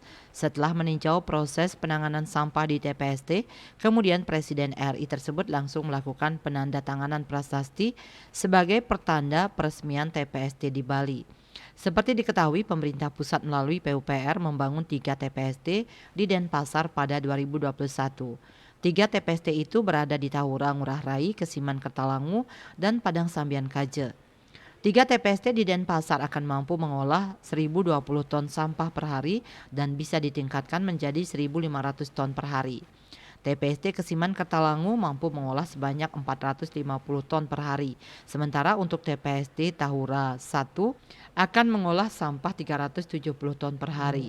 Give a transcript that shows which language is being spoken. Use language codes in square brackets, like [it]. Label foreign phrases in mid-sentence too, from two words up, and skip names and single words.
[id] Setelah meninjau proses penanganan sampah di TPST, kemudian Presiden RI tersebut langsung melakukan penandatanganan prasasti sebagai pertanda peresmian TPST di Bali. Seperti diketahui, pemerintah pusat melalui PUPR membangun 3 TPST di Denpasar pada 2021. 3 TPST itu berada di Tahura, Ngurah Rai, Kesiman Kertalangu, dan Padang Sambian Kaje. 3 TPST di Denpasar akan mampu mengolah 1.020 ton sampah per hari dan bisa ditingkatkan menjadi 1.500 ton per hari. TPST Kesiman Kertalangu mampu mengolah sebanyak 450 ton per hari. Sementara untuk TPST Tahura 1 akan mengolah sampah 370 ton per hari.